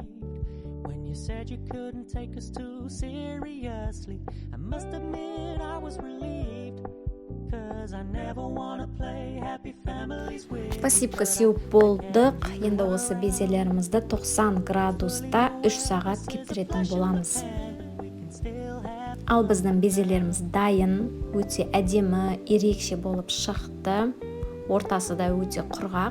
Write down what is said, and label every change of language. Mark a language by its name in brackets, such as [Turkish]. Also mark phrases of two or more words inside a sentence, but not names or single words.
[English] When you said you couldn't take us too seriously, I must admit I was relieved, cause I never wanna play happy families with. [Kazakh] Посыпка сеуіп болдық. Енді осы безелерімізді 90 градуста 3 сағат кептіретін боламыз. Ал біздің безелеріміз дайын, өте әдемі, ерекше болып шықты. Ортасы да өте құрғақ.